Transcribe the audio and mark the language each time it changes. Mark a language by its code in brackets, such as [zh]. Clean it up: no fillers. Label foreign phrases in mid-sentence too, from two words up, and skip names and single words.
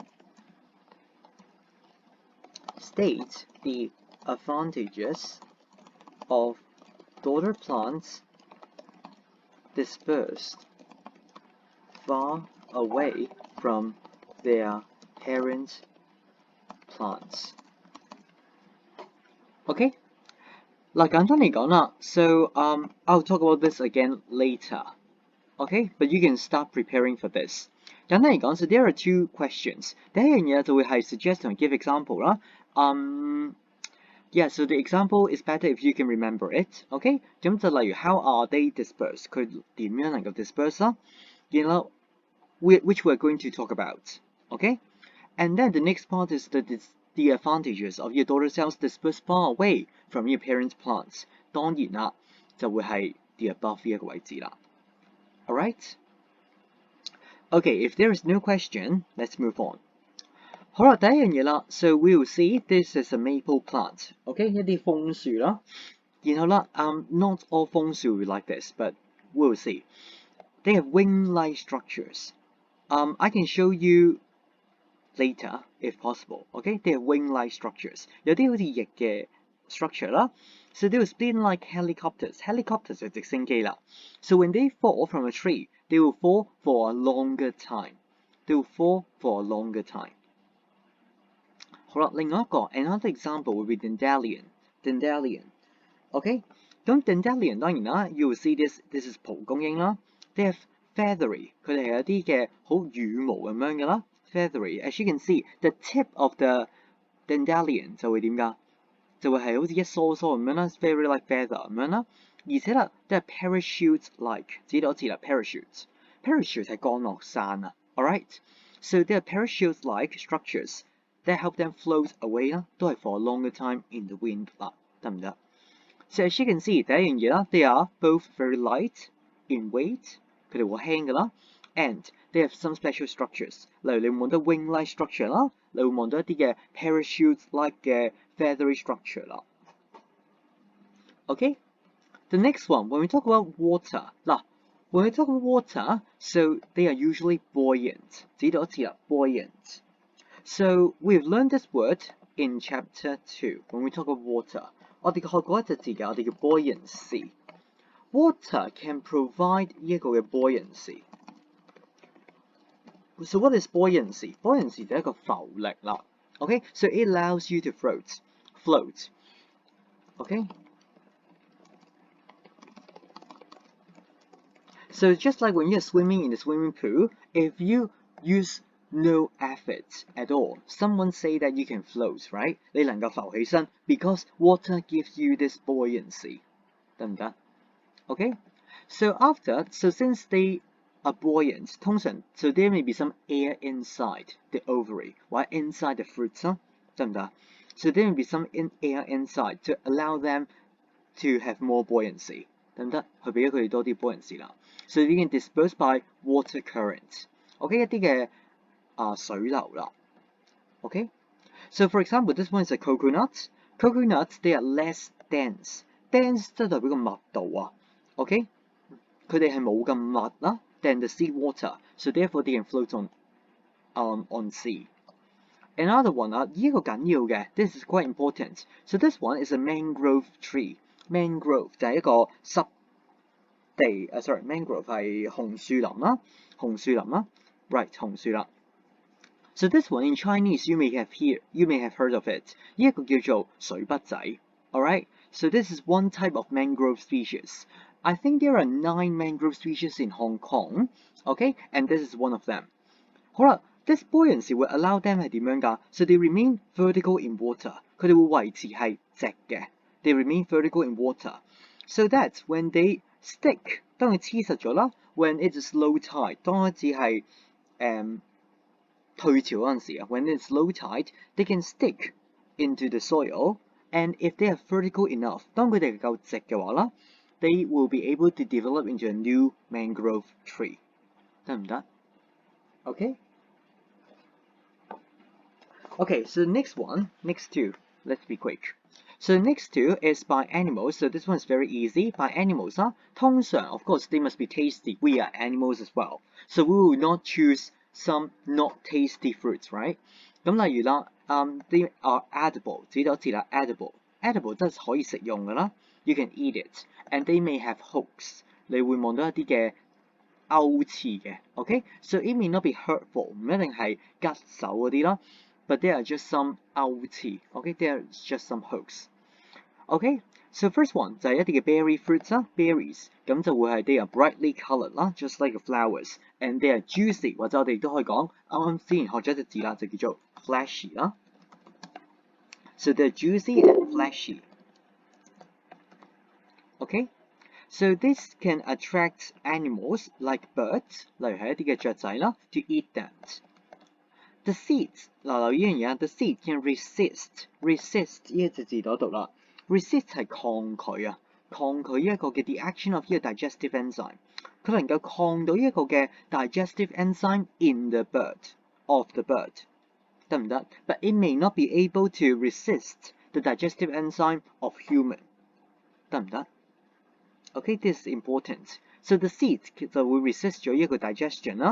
[en] State the advantages of daughter plants dispersed far away from their parent plants. Okay? [yue] 嗱，簡單嚟講啦 [en] so I'll talk about this again later. Okay? But you can start preparing for this. [yue] 簡單嚟講 [en] so there are 2 questions. [yue] 第一樣嘢就會係 [en] suggest 同 give example 啦。Yeah, so the example is better if you can remember it. Okay? [yue] 咁就例如 [en] how are they dispersed? [yue] 佢點樣能夠 disperse 啦？ [en] 然後 which we're going to talk about. Okay? And then the next part is the advantages of your daughter cells dispersed far away from your parents' plants. [yue] 當然啦，就會係 [en] the above [yue] 呢一個位置啦。Alright? [en] Okay, if there is no question, let's move on. [yue] 好啦，第一樣嘢啦 [en] so we will see this is a maple plant. Okay? [yue] 一啲楓樹啦。然後啦 [en] not all 楓樹 will like this, but we will see. They have wing-like structures. I can show you later if possible. Okay? They have wing-like structures. [yue] 有啲好似翼嘅 [en] structure 啦。So they will spin like helicopters. Helicopters [yue] 係直升機啦。 [en] So when they fall from a tree, they will fall for a longer time. They will fall for a longer time. [yue] 好啦，另外一個 [en] another example will be Dandelion. Dandelion. Okay? 咁 Dandelion [yue] 當然啦 [en] you will see this is [yue] 蒲公英啦。 [en] They have feathery. [yue] 佢哋係有啲嘅好羽毛咁樣嘅啦。Feathery. [en] As you can see, the tip of the Dandelion [yue] 就會點㗎？就會係好似一梳梳咁樣啦 [en] very like feather [yue] 咁樣啦。而且啦，都係 parachute-like。指多次啦 parachute。Parachute 係降落傘啊。Alright? [en] So they are parachute-like structures that help them float away 啦，都係 for a longer time in the wind 啦， [yue] 得唔得？ [en] So as you can see， [yue] 第一樣嘢啦 [en] they are both very light in weight， [yue] 佢哋好輕㗎啦 [en] ，and they have some special structures。 [yue] 例如你會望到 [en] wing-like structure [yue] 啦，你會望到一啲嘅 parachute-like 嘅 [en] feathery structure [yue] 啦。Okay? [en] The next one, when we talk about water， 嗱 when we talk about water, so they are usually buoyant。 [yue] 指多一次啦 [en] buoyant。So we've learned this word in chapter 2 when we talk about water. [yue] 我哋學過一隻字嘅，我哋叫 buoyancy. [en] Water can provide [yue] 呢一個嘅 buoyancy. [en] So what is buoyancy? [yue] Buoyancy 就係一個浮力啦。 [en] Okay, so it allows you to float. Okay. So just like when you're swimming in the swimming pool, if you use no effort at all, someone say that you can float, right? [yue] 你能夠浮起身 [en] because water gives you this buoyancy. [yue] 得唔得? [en] Okay? So since they are buoyant, 通常 so there may be some air inside the ovary, or inside the fruits, [yue] 得唔得? [en] So there may be some air inside to allow them to have more buoyancy. [yue] 得唔得？去俾咗佢哋多啲 [en] buoyancy 啦。So you can disperse by water current. OK， [yue] 一啲嘅水流啦。 [en] OK， so for example, this one is a coconut. Coconuts they are less dense. [yue] Dense 即係代表個密度啊。OK， 佢哋係冇咁密啦 [en] than the sea water. So therefore they can float on sea. Another one [yue] 呢一個緊要嘅 [en] ，this is quite important. So this one is a mangrove tree. Mangrove [yue] 就係一個濕地 [en] mangrove [yue] 係紅樹林啦， [en] right [yue] 紅樹啦。 [en] So this one in Chinese you may have heard of it. [yue] 呢一個叫做水筆仔 ，alright. [en] So this is one type of mangrove species. I think there are 9 mangrove species in Hong Kong. Okay, and this is one of them. 好啦。This buoyancy will allow them [yue] 係點樣㗎 [en] ？So they remain vertical in water. [yue] 佢哋會維持係直嘅。 [en] They remain vertical in water, so that when they stick， [yue] 當佢黐實咗啦 [en] ，when it is low tide， [yue] 當開始係退潮嗰陣時啊 [en] ，when it's low tide, they can stick into the soil, and if they are vertical enough， [yue] 當佢哋夠直嘅話啦 [en] ，they will be able to develop into a new mangrove tree， [yue] 得唔得 ？Okay. [en] Okay, so next two. Let's be quick. So next two is by animals. So this one is very easy. By animals, 通常 of course they must be tasty. We are animals as well. So we will not choose some not tasty fruits, right? [yue] 咁例如啦 [en] ，they are edible. [yue] 指多次啦 [en] ，edible [yue] 即係可以食用㗎啦。 [en] You can eat it, and they may have hooks. [yue] 你會望到一啲嘅勾刺嘅 ，OK? [en] So it may not be hurtful. [yue] 唔一定係拮手嗰啲啦。 [en] But there are just some [yue] 勾刺 ，OK? [en] There are just some hooks. OK? So first one [yue] 就係一啲嘅 [en] berry fruits 啦 ，berries [yue] 咁就會係 [en] they are brightly coloured 啦 ，just like flowers, and they are juicy [yue] 或者我哋都可以講啱之前學咗一隻字啦，就叫做 [en] fleshy 啦。So they're juicy and fleshy. OK? So this can attract animals like birds， [yue] 例如係一啲嘅雀仔啦 ， [en] to eat them. The seeds [yue] 嗱留意一樣嘢 [en] the seed can resist [yue] 呢一隻字度啦 [en] ，resist [yue] 係抗拒啊，抗拒一個嘅 [en] the action of 呢個 digestive enzyme， [yue] 佢能夠抗到一個嘅 [en] digestive enzyme in the bird [yue] 得唔得 [en] ？But it may not be able to resist the digestive enzyme of human [yue] 得唔得 [en] ？Okay, this is important. So the seeds [yue] 就會 [en] resist [yue] 咗一個 [en] digestion 啦。